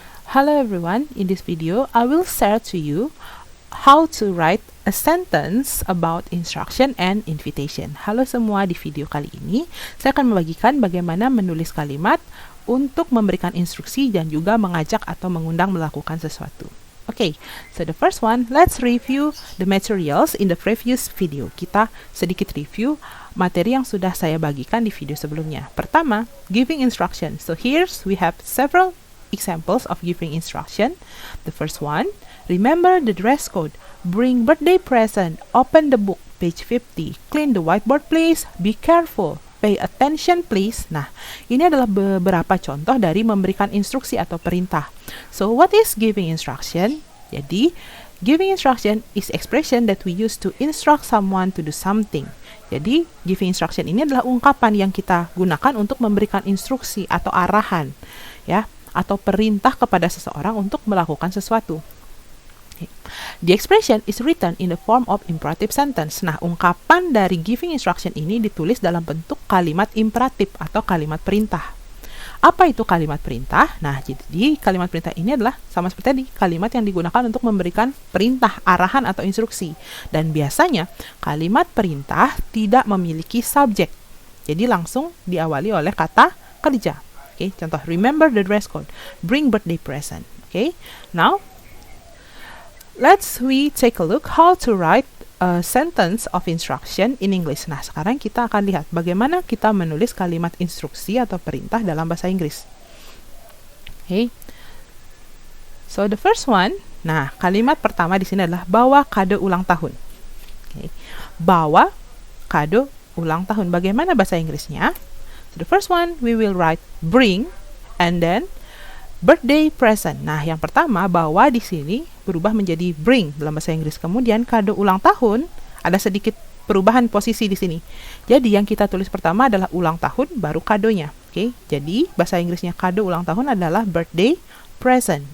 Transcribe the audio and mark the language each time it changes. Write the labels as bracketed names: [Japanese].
[English] Hello everyone, in this video I will share to you how to write a sentence about instruction and invitation. [Indonesian] Halo semua, di video kali ini saya akan membagikan bagaimana menulis kalimat untuk memberikan instruksi dan juga mengajak atau mengundang melakukan sesuatu. [English] Okay, so the first one, let's review the materials in the previous video. [Indonesian] Kita sedikit review materi yang sudah saya bagikan di video sebelumnya. Pertama, giving instruction. [English] So here we have several examples of giving instruction. The first one, remember the dress code, bring birthday present, open the book, page 50, clean the whiteboard please, be careful, pay attention please. [Indonesian] Nah, ini adalah beberapa contoh dari memberikan instruksi atau perintah. [English] So, what is giving instruction? [Indonesian] Jadi, [English] giving instruction is expression that we use to instruct someone to do something. [Indonesian] Jadi, giving instruction ini adalah ungkapan yang kita gunakan untuk memberikan instruksi atau arahan, ya, atau perintah kepada seseorang untuk melakukan sesuatu. [English] The expression is written in the form of imperative sentence. [Indonesian] Nah, ungkapan dari giving instruction ini ditulis dalam bentuk kalimat imperatif atau kalimat perintah. Apa itu kalimat perintah? Nah, jadi kalimat perintah ini adalah sama seperti tadi, kalimat yang digunakan untuk memberikan perintah, arahan, atau instruksi. Dan biasanya, kalimat perintah tidak memiliki subjek. Jadi langsung diawali oleh kata kerja. Oke, contoh, [English] remember the dress code, bring birthday present. Oke, now, we take a look how to write a sentence of instruction in English. [Indonesian] Nah, sekarang kita akan lihat bagaimana kita menulis kalimat instruksi atau perintah dalam bahasa Inggris. Okay. [English] So, the first one, [Indonesian] nah, kalimat pertama di sini adalah bawa kado ulang tahun. Okay. Bawa kado ulang tahun. Bagaimana bahasa Inggrisnya? [English] So, the first one, we will write bring, and then birthday present. [Indonesian] Nah, yang pertama, bawa di sini berubah menjadi bring dalam bahasa Inggris. Kemudian kado ulang tahun, ada sedikit perubahan posisi di sini. Jadi yang kita tulis pertama adalah ulang tahun, baru kadonya. Oke, jadi bahasa Inggrisnya kado ulang tahun adalah birthday present.